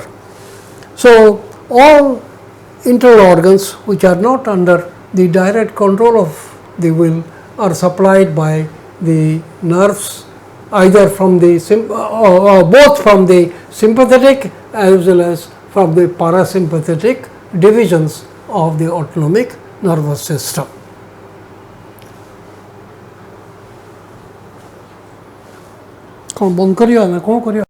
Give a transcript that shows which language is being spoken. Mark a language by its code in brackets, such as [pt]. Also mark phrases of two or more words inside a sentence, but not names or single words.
[en] So, all internal organs which are not under the direct control of the will are supplied by the nerves, either from the both from the sympathetic as well as from the parasympathetic divisions of the autonomic nervous system. [or] କ'ଣ ବନ୍ଦ କରିବା ନା କ'ଣ କରିବା?